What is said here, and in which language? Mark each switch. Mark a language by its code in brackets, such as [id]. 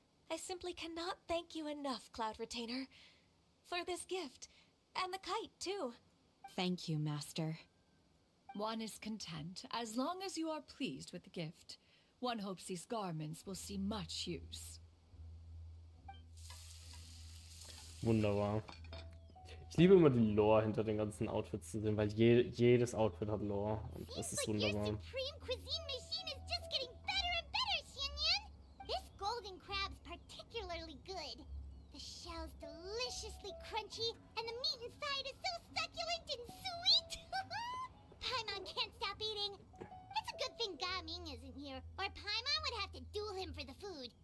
[en] I simply cannot thank you enough, Cloud Retainer, for this gift. And the kite, too. Thank you, Master. One is content, as long as you are pleased with the gift. One hopes these garments will see much use. [de] Wunderbar. Ich liebe immer die Lore hinter den ganzen Outfits zu sehen, weil jedes Outfit hat Lore und das [en] Seems [de] ist [en] like your [de] wunderbar. [en] supreme cuisine machine is just getting better and better, Xianyan. This golden crab's particularly good. The shell's deliciously crunchy, and the meat inside is so succulent and sweet. Paimon can't stop eating. It's a good thing Gaming isn't here, or Paimon would have to duel him for the food.